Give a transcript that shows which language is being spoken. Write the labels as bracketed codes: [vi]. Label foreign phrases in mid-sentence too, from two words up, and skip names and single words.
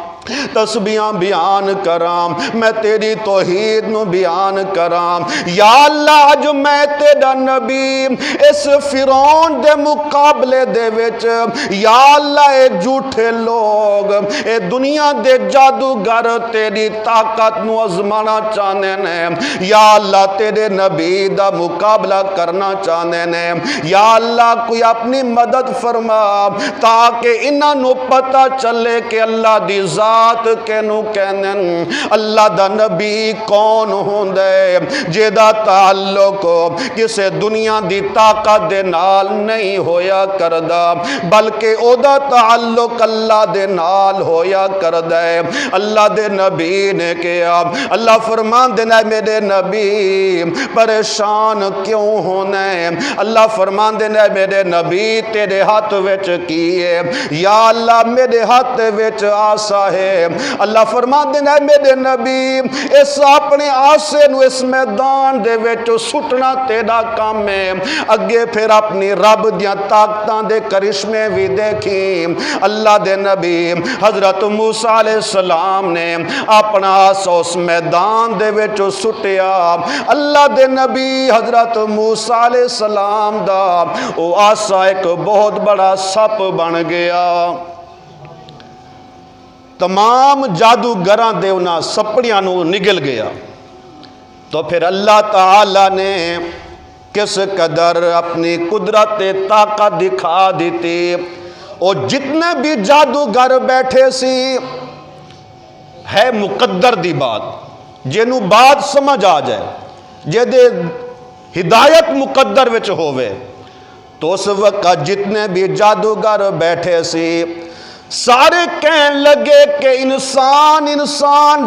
[pa] تسبیحاں بیان کرام میں تیری توحید نو بیان کرام یا اللہ جو میں تیرا نبی اس فرعون دے مقابلے دے وچ یا اللہ اے جھوٹے لوگ اے دنیا دے جادوگر تیری طاقت نو آزمانا چاہنے نے یا اللہ تیرے نبی دا مقابلہ کرنا چاہنے نے یا اللہ کوئی اپنی مدد فرما تاکہ انہاں نو پتہ چلے کہ اللہ دی ذات کینو کہنن اللہ دا نبی کون ہوندے جیدہ تعلق کسے دنیا دی طاقت دے نال نہیں ہویا کردہ بلکہ او دا تعلق اللہ دے نال ہویا کردہ اللہ دے نبی نے کیا اللہ فرمان دینا میرے نبی پریشان کیوں ہونے اللہ فرمان دینا میرے نبی تیرے ہاتھ وچ کیے یا اللہ میرے ہاتھ وچ آسا ہے اللہ فرما دینا میرے نبی اس اپنے آسے نو اس میدان دے وچ سٹنا تیرا کام ہے اگے پھر اپنی رب دیاں طاقتاں دے کرشمے بھی دیکھی اللہ دے نبی حضرت موسیٰ [ar] علیہ السلام [pa] نے اپنا آسا اس میدان دے وچ سٹیا اللہ دے نبی حضرت موسیٰ [ar] علیہ السلام [pa] دا او آسا ایک بہت بڑا سپ بن گیا تمام جادوگراں دے انہاں سپڑیاں نو نگل گیا تو پھر اللہ تعالی نے کس قدر اپنی قدرت طاقت دکھا دیتی اور جتنے بھی جادوگر بیٹھے سی ہے مقدر دی بات جنوں بات سمجھ آ جائے جدے ہدایت مقدر وچ ہووے تو اس وقت جتنے بھی جادوگر بیٹھے سی سارے کہن لگے کہ انسان